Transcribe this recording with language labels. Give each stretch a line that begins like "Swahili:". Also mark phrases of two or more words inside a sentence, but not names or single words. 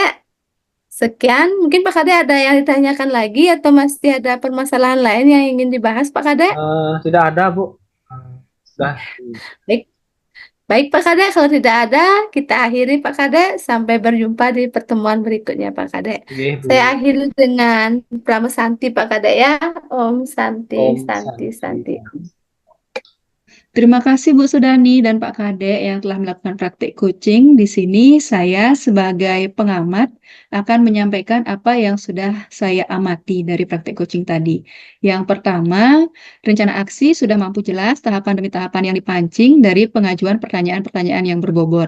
Indonesian: Sekian, mungkin Pak Kadek ada yang ditanyakan lagi atau masih ada permasalahan lain yang ingin dibahas, Pak Kadek? Tidak ada, Bu. Sudah. Baik, baik Pak Kadek, kalau tidak ada, kita akhiri Pak Kadek. Sampai berjumpa di pertemuan berikutnya Pak Kadek. Oke, Saya Bu. akhiri dengan Prama Santi Pak Kadek ya.
Sanskrit: Om Santi,
Indonesian: Om Santi, Santi. Santi. Terima kasih Bu Sudani dan Pak Kadek yang telah melakukan praktik coaching. Di sini saya sebagai pengamat akan menyampaikan apa yang sudah saya amati dari praktik coaching tadi. Yang pertama, rencana aksi sudah mampu jelas tahapan demi tahapan yang dipancing dari pengajuan pertanyaan-pertanyaan yang berbobot.